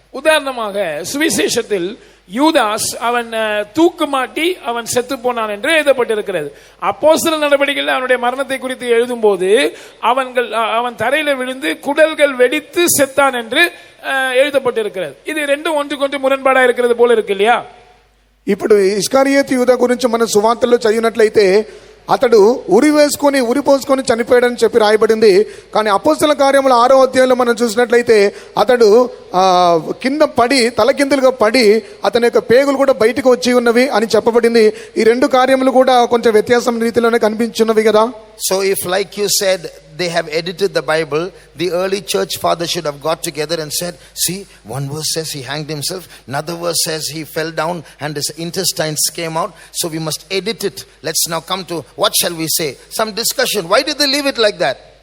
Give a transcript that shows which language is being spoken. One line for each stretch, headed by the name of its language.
Tamil: உதாரணமாக சுவிசேஷத்தில் யூதாஸ் அவன் தூக்குமாட்டி அவன் செத்து போனான் என்று எழுதப்பட்டிருக்கிறது. அப்போஸ்தலர் நடவடிக்கையில் அவனுடைய மரணத்தை குறித்து எழுதும்போது அவன் தரையில விழுந்து குடல்கள் வெடித்து செத்தான் என்று எழுதப்பட்டிருக்கிறது. இது ரெண்டும் ஒன்றுக்கொன்று முரண்பாடா இருக்கிறது போல இருக்கு இல்லையா?
Telugu: ఇప్పుడు ఇస్కరియోతు యూదా గురించి మన సువార్తల్లో చదివినట్లయితే అతడు ఉరిపోసుకొని చనిపోయాడని చెప్పి రాయబడింది. కానీ అపోస్తల కార్యముల 6వ అధ్యాయంలో మనం చూసినట్లయితే అతడు కింద పడి తలకిందులుగా పడి అతని యొక్క పేగులు కూడా బయటకు వచ్చి ఉన్నవి అని చెప్పబడింది. ఈ రెండు కార్యములు కూడా కొంచెం వ్యత్యాసం రీతిలోనే కనిపించున్నవి కదా.
English: So if, like you said, they have edited the Bible, the early church fathers should have got together and said, see, one verse says he hanged himself, another verse says he fell down and his intestines came out, so we must edit it. Let's now come to, what shall we say? Some discussion. Why did they leave it like that?